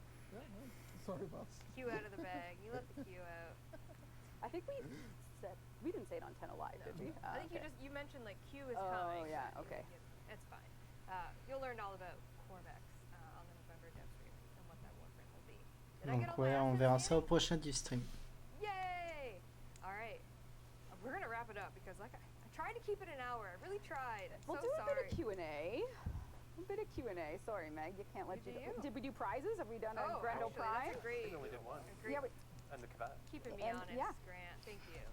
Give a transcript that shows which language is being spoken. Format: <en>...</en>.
<en>Yeah, no, sorry, boss. Q out of the bag. You let the Q out. I think we didn't say it on 10 Alive, did we? I think you mentioned Q is coming. Oh yeah, okay. It's fine. You'll learn all about Corvex on the November Devstream and what that warframe will be.</en> <fr>Donc ouais, on verra ça au prochain du stream.</fr> <en>Yay! All right, we're gonna wrap it up because I tried to keep it an hour. I really tried. We'll do a bit of Q&A. A bit of Q&A. Sorry, Meg, you can't let you. Did we do prizes? Have we done a Grendel prize? That's a great. We only did one. Yeah, and the Kavat. Keeping me honest, Grant. Thank you.</en>